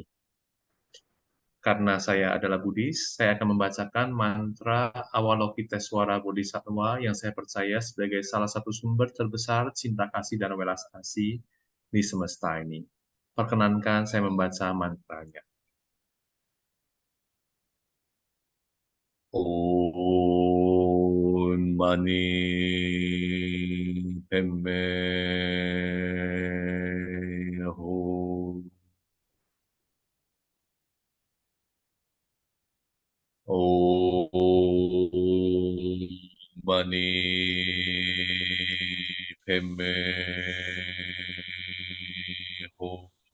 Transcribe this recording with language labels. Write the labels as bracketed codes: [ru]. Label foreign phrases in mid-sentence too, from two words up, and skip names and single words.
[id] Karena saya adalah Buddhis, saya akan membacakan mantra Avalokitesvara Bodhisattva yang saya percaya sebagai salah satu sumber terbesar cinta kasih dan welas asih di semesta ini. Perkenankan saya membaca mantranya. [sa] ॐ मणि पद्मे हूँ. ॐ मणि पद्मे हूँ.